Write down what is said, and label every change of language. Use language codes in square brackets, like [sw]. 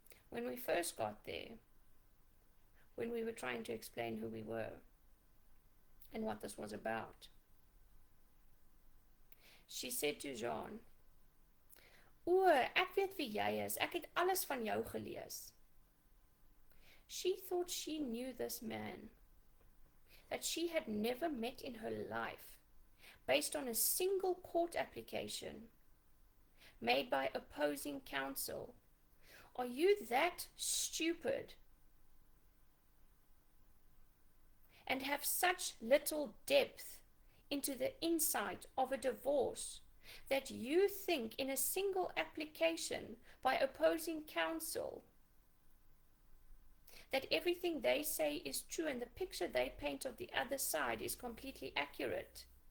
[en] When we first got there, when we were trying to explain who we were and what this was about, she said to Jean, [af] "O, ek weet wie jy is. Ek het alles van jou gelees." [en] She thought she knew this man that she had never met in her life, based on a single court application made by opposing counsel. Are you that stupid and have such little depth into the insight of a divorce that you think in a single application by opposing counsel that everything they say is true and the picture they paint of the other side is completely accurate?